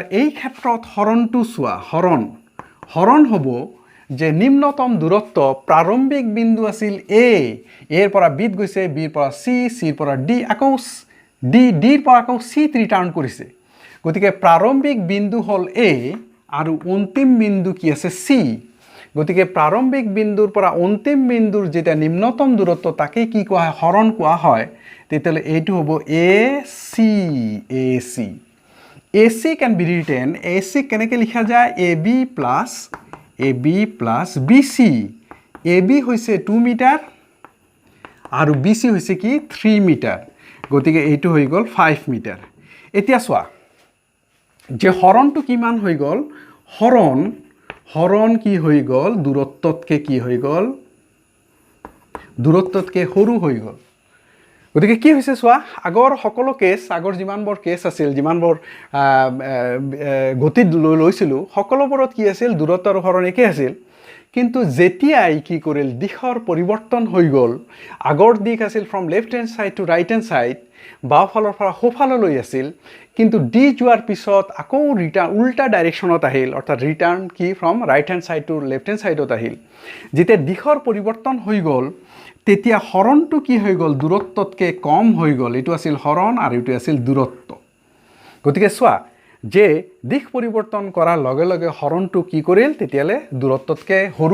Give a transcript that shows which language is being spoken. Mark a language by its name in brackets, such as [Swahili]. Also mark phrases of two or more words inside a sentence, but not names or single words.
[Assamese] এই ক্ষেত্ৰত হৰণটো চোৱা হৰণ হ'ব যে নিম্নতম দূৰত্ব প্ৰাৰম্ভিক বিন্দু আছিল a এৰ পৰা b গৈছে b ৰ পৰা c c ৰ পৰা d আকৌ d ৰ পৰা আকৌ c ৰিটাৰ্ণ কৰিছে গতিকে প্ৰাৰম্ভিক বিন্দু হ'ল a আৰু অন্তিম বিন্দু কি আছে c গতিকে প্ৰাৰম্ভিক বিন্দুৰ পৰা অন্তিম বিন্দুৰ যেটা নিম্নতম দূৰত্ব তাকে কি কোৱা হয় হৰণ কোৱা হয় তেতিয়ালে এইটো হ'ব [English] AC can be written [Assamese] AC কেনেকৈ লিখা যায় AB plus BC AB হৈছে 2 মিটাৰ আৰু BC হৈছে কি 3 মিটাৰ গতিকে এইটো হৈ গ'ল 5 মিটাৰ এতিয়া চোৱা যে হৰণটো কিমান হৈ গ'ল হৰণ কি হৈ গ'ল দূৰত্বতকে কি হৈ গ'ল দূৰত্বতকে সৰু হৈ গ'ল গতিকে কি হৈছে চোৱা আগৰ সকলো কেছ আগৰ যিমানবোৰ কেছ আছিল যিমানবোৰ গতিত লৈছিল সকলোবোৰত কি আছিল দূৰত্ব আৰু হৰণ একে আছিল কিন্তু যেতিয়াই কি কৰিল দিশৰ পৰিৱৰ্তন হৈ গ'ল আগৰ দিশ আছিল [English] from left hand side to right hand side [Assamese] বাওঁফালৰ পৰা সোঁফাললৈ আছিল কিন্তু ডি যোৱাৰ পিছত আকৌ ৰিটাৰ্ণ উল্টা ডাইৰেকশ্যনত আহিল অৰ্থাৎ ৰিটাৰ্ণ কি [English] from right hand side to left hand sideত [Assamese] আহিল যেতিয়া দিশৰ পৰিৱৰ্তন হৈ গ'ল তেতিয়া হৰণটো কি হৈ গ'ল দূৰত্বতকে কম হৈ গ'ল এইটো আছিল হৰণ আৰু এইটো আছিল দূৰত্ব গতিকে চোৱা যে দিশ পৰিৱৰ্তন কৰাৰ লগে লগে হৰণটো কি কৰিল তেতিয়ালে দূৰত্বতকে সৰু